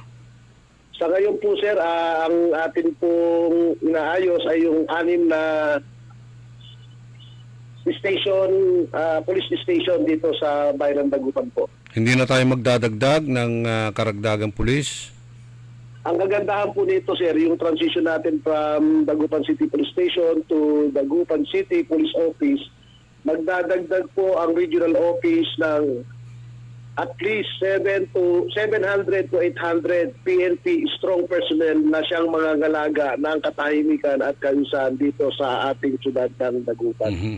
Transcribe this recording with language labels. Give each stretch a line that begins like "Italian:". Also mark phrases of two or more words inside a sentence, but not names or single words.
Filipino: Sa ngayon po, sir, ang atin pong inaayos ay yung 6 na station, police station dito sa Bayan ng Dagupan po. Hindi na tayo magdadagdag ng karagdagang pulis? Ang kagandahan po nito, sir, yung transition natin from Dagupan City Police Station to Dagupan City Police Office, magdadagdag po ang regional office ng
English: at least 700 to 800 PNP strong personnel
Filipino: na siyang mga galaga ng katahimikan at kaayusan dito sa ating syudad ng Dagupan.